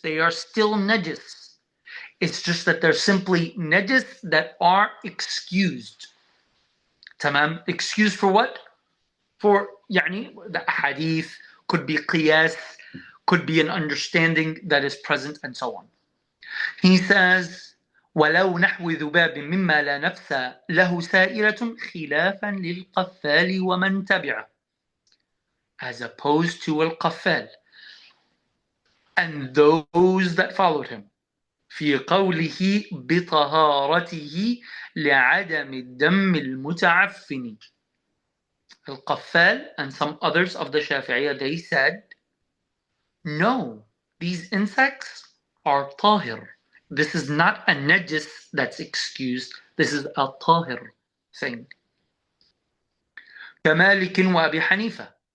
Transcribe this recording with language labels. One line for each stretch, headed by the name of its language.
English: They are still najis. It's just that they're simply najis that are excused. Tamam, excused for what? For the hadith, could be qiyas, could be an understanding that is present, and so on. He says,
Arabic: ولو نحو ذباب مما لا نفس له سائرة خلافا للقفال ومن تبعه,
English: as opposed to al-qaffal and those that followed him.
Arabic: في قوله بطهارته لعدم الدم المتعفن.
English: Al-Qaffal and some others of the Shafi'iyya, they said, no, these insects are tahir. This is not a najis that's excused. This is a tahir thing.
Arabic: كمالك وأبي حنيفة.